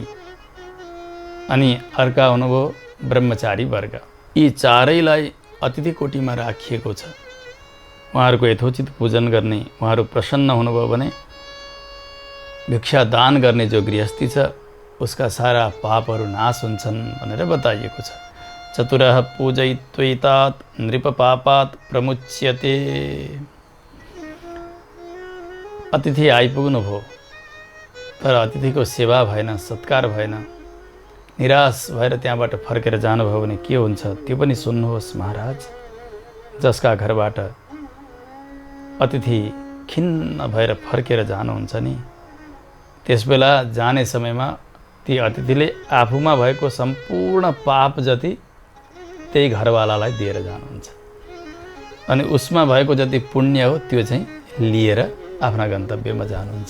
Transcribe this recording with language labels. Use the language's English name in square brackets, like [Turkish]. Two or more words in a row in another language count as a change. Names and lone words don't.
[Nepali] अनि अर्का हुनुभयो ब्रह्मचारी वर्ग। यी चारैलाई अतिथि कोटीमा राखिएको छ। उहाँहरूको यथोचित पूजन गर्ने, उहाँहरू प्रसन्न हुनुभयो भने भिक्षा दान गर्ने जो गृहस्थी छ उसका सारा पापहरू नाश हुन्छन् भनेर बताइएको छ। [Sanskrit] चतुरः पूजयित्वैतात् नृपपापात् प्रमुच्यते। [Nepali] अतिथि आइपुग्नु भयो तर अतिथिको सेवा भएन, सत्कार भएन, निराश भएर त्यहाँबाट फर्केर जानुभयो भने के हुन्छ त्यो पनि सुन्नुहोस् महाराज। जसका घरबाट अतिथि खिन्न भएर फर्केर जानुहुन्छ नि, त्यसबेला जाने समयमा ती अतिथिले आफूमा भएको सम्पूर्ण पाप जति त्यही घरवालालाई दिएर जानुहुन्छ अनि उसमा भएको जति पुण्य हो त्यो चाहिँ लिएर आफ्ना गन्तव्यमा जानुहुन्छ।